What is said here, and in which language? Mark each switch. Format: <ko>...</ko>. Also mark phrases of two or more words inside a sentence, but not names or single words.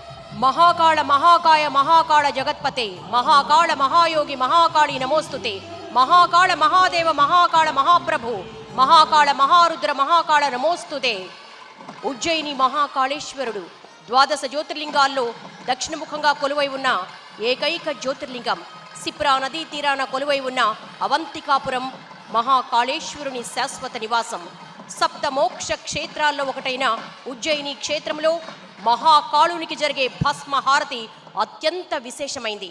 <sa>महाकाल महाकाय महाकाल जगत्पते महाकाल महायोगी महाकाली नमोस्तुते महाकाल महादेव महाकाल महाप्रभु महाकाल महारुद्र महाकाल नमोस्तुते</sa> <te>ఉజ్జయిని మహాకాళేశ్వరుడు ద్వాదశ జ్యోతిర్లింగాల్లో దక్షిణముఖంగా కొలువై ఉన్న ఏకైక జ్యోతిర్లింగం. సిప్రా నదీ తీరాన కొలువై ఉన్న అవంతికాపురం మహాకాళేశ్వరుని శాశ్వత నివాసం. సప్త మోక్ష క్షేత్రాల్లో ఒకటైన ఉజ్జయిని క్షేత్రంలో మహాకాళునికి జరిగే భస్మహారతి అత్యంత విశేషమైంది.</te>